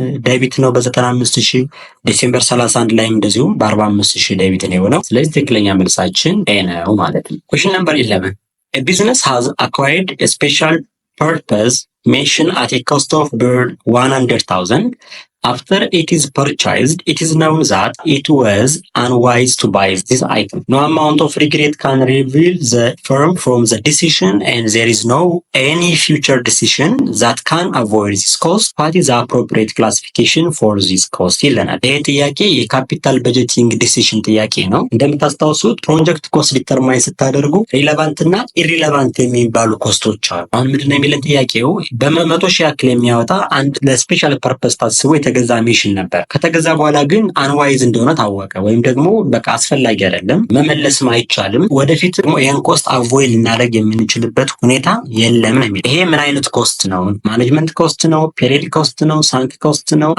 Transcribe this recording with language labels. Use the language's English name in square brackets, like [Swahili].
[Amharic] ዴቢት ነው በ95,000። ዲሴምበር 31 ላይም እንደዚሁ በ45,000 ዴቢት ነው የሆነው። ስለዚህ ትክክለኛ መልሳችን ኤ ነው ማለት ነው። ኩዌሽን ነምበር 11 [English] A business has acquired a special purpose machine at a cost of birr 100,000. After it is purchased, it is known that it was unwise to buy this item. No amount of regret can reveal the firm from the decision, and there is no any future decision that can avoid this cost. What is the appropriate classification for this cost? [Amharic] ይለናል። ይህ ጥያቄ የካፒታል በጀቲንግ ዲሲሽን ጥያቄ ነው። እንደምታስታውሱት ፕሮጀክት ኮስት ዲተርማይን ስታደርጉ ሪሌቫንት እና ኢሪሌቫንት የሚባሉ ኮስቶች አሉ። አሁን ምንድነው የሚለን ጥያቄው በ100,000 ያክል የሚያወጣ አንድ ለስፔሻል ፐርፐስ ታስቦ የተገዛ ሚሽን ነበር። ከተገዛ በኋላ ግን አንዋይዝ እንደሆነ ታወቀ፣ ወይም ደግሞ በቃ አስፈላጊ አይደለም መመለስም አይቻልም። ወደፊት ደግሞ ይህን ኮስት አቮይድ ልናደርግ የምንችልበት ሁኔታ የለም ነው የሚለው። ይሄ ምን አይነት ኮስት ነው? ማኔጅመንት ኮስት ነው? ፔሪድ ኮስት ነው? ሳንክ ኮስት ነው?